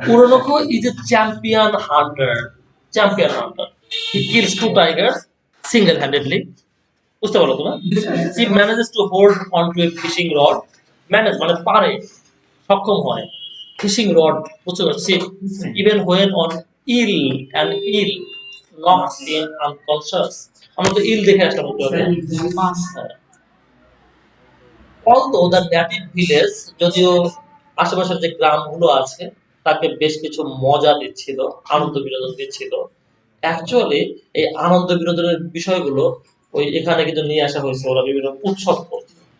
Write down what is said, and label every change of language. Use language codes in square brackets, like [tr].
[en] Orinoco is a champion hunter. Champion hunter. He kills 2 tigers single-handedly. [bn] বুঝতে পারলো তো না? [en] He manages to hold onto a fishing rod. [bn] Manage মানে পারে, সক্ষম হয়। Fishing rod, বুঝতে পারছি? Even when on ill and ill knocks him unconscious. আমরা তো ইল দেখে আসলাম একটু আগে। মাছ। হ্যাঁ। [en] Although the native village, [bn] যদিও আশেপাশের যে গ্রামগুলো আছে তাকে বেশ কিছু মজা দিচ্ছিল, আনন্দ বিনোদন দিচ্ছিল, অ্যাকচুয়ালি এই আনন্দ বিনোদনের বিষয়গুলো ওই এখানে কিন্তু নিয়ে আসা হয়েছে, ওরা বিভিন্ন উৎসব করছে।